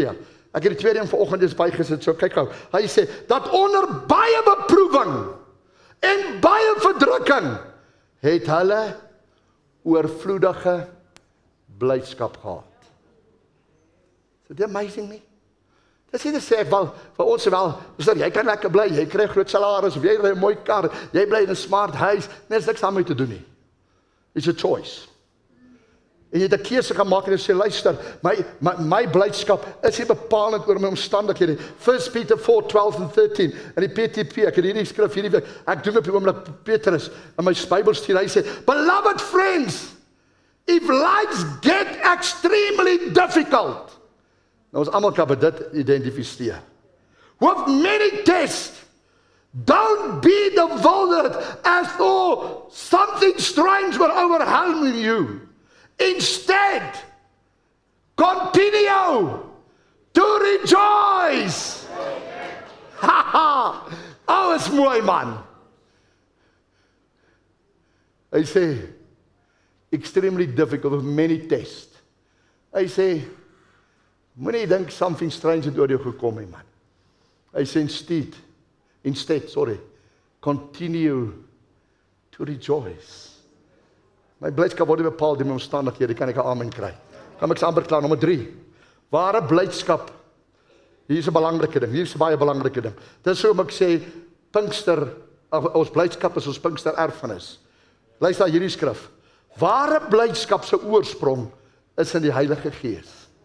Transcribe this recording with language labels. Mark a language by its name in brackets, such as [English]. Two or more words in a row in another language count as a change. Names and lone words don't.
[Afrikaans] Ek het die tweede een vanoggend eens bygesit, so kyk gou. Hy sê dat onder baie beproewing en baie verdrukking het hulle oorvloedige blydskap gehad. Is dit amazing nie? Dis nie te sê, vir ons wel, jy kan lekker bly, jy kry groot salaris, of jy ry 'n mooi kar, jy bly in 'n smart huis, niks aan my te doen nie. [English] It's a choice. [Afrikaans] En jy het 'n keuse gemaak en jy sê, luister, my blydskap is nie bepalend oor my omstandighede. 1 Peter 4:12 and 13, in die PTP, ek het hierdie skrif hierdie week, ek doen op die oomblik Petrus, in my Bybel stuur, hy sê, [English] beloved friends, if lives get extremely difficult, [Afrikaans] nou ons almal kan by dit identifiseer. [English] With many tests, don't be bewildered as though something strange were overwhelming you. Instead, continue to rejoice. [Afrikaans] Haha, oh, is mooi man. Hy sê, [English] extremely difficult with many tests. [Afrikaans] Hy sê, moenie dink [English] something strange [Afrikaans] het oor jou gekom nie, man. Hy sê [English] instead, continue to rejoice. [Afrikaans] My blydskap word nie bepaal deur my omstandighede, kan ek 'n amen kry. Kom ek amper klaar, nommer 3. Ware blydskap, hier is 'n belangrike ding, hier is 'n baie belangrike ding. Dis hoekom ek sê, Pinkster, ons blydskap is ons Pinkster erfenis. Luister na hierdie skrif. Ware blydskap se oorsprong is in die Heilige Gees.